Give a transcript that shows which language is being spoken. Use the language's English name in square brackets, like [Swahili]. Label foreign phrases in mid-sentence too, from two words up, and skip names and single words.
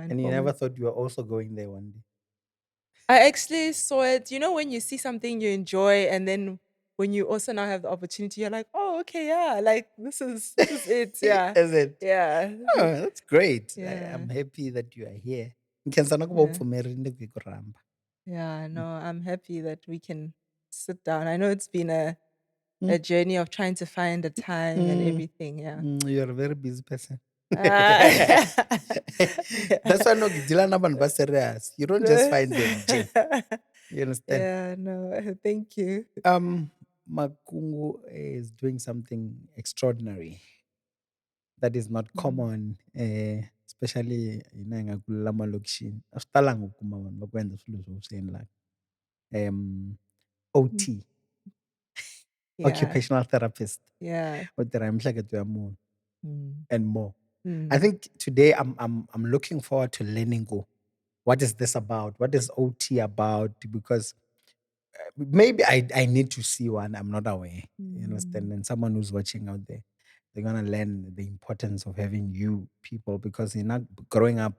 [English] And you never informative. thought you were also going there one day? I actually saw it. You know, when you see something you enjoy, and then when you also now have the opportunity, you're like, oh, okay, yeah, like this is it. Yeah, Is it? yeah, Oh, that's great. yeah, I'm happy that you are here. [Tsonga] Nkhensa na ku va u [English] yeah, [Tsonga] pfumerile ku hi ku rhamba. [English] yeah. No, I'm happy that we can sit down. I know it's been Mm, a journey of trying to find a time and mm, everything. Yeah. You're a very busy person. That's Yeah. why no deal [Tsonga] na vanhu va [English] serious. You don't just find them, Jay. You understand? Yeah, no, thank you. Makungu is doing something extraordinary that is not common, especially [Tsonga] ngakulala malokishini. A swi talanga ku kuma vanhu va ku endla swilo leswi u swi endlaka. [English] OT, Yeah, occupational therapist, yeah. [Tsonga] u tirha hi miehleketo ya munhu Mm, [English] and more. I mm, think today I'm looking forward to learning go what is this about? What is OT about? Because maybe I need to see one. I'm not aware. You understand? And someone who's watching out there, they're gonna learn the importance of having you people, because you're not growing up.